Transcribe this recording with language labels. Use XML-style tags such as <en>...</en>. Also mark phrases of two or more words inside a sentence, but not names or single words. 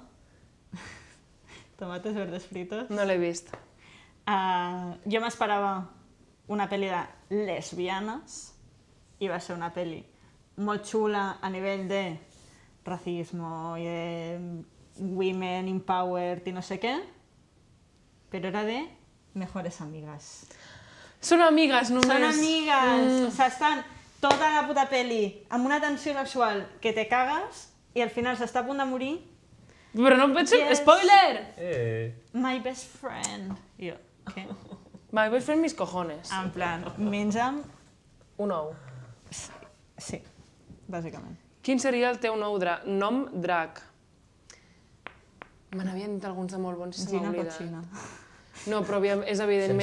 <ca>Tomates verdes fritos. No l'he vist. Jo m'esperava una pel·li de lesbianes i va ser una pel·li molt xula a nivell de racisme i de</ca> <en>women empowered</en> <ca>i no sé què, però era</ca> <es>de mejores amigas.</es> <ca>Són amigues, només. Són amigues! O sigui, estan tota la puta pel·li amb una tensió sexual que te cagues i al final s'està a punt de morir. Però no em penso...</ca> <en>Yes. Spoiler! My best friend.</en> <ca>I jo, què?</ca> <es>Va, vull fer mis cojones. En plan,</es> <ca>menja'm... Un ou. Sí, bàsicament. Quin seria el teu nou nom drac? Me n'havien dit alguns de molt bons i se m'ha Gina oblidat. Cochina. No, però és evidentment</ca>